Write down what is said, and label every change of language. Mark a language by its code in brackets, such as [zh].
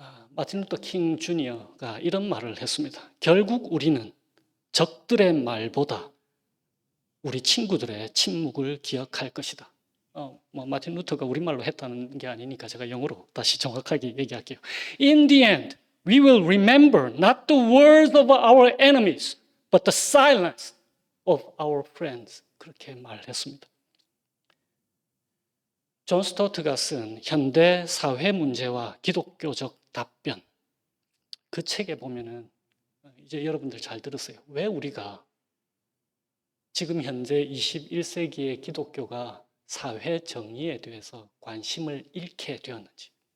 [ko] 마틴 루터 킹 주니어가 이런 말을 했습니다. 결국 우리는 적들의 말보다 우리 친구들의 침묵을 기억할 것이다. 마틴 루터가 우리말로 했다는 게 아니니까 제가 영어로 다시 정확하게 얘기할게요. [en] In the end, we will remember not the words of our enemies, but the silence of our friends. [ko] 그렇게 말했습니다. 존 스토트가 쓴 현대 사회 문제와 기독교적 답변. 그 책에 보면은 이제 여러분들 잘 들으세요. 왜 우리가 지금 현재 21세기의 기독교가 사회 정의에 대해서 관심을 잃게 되었는지.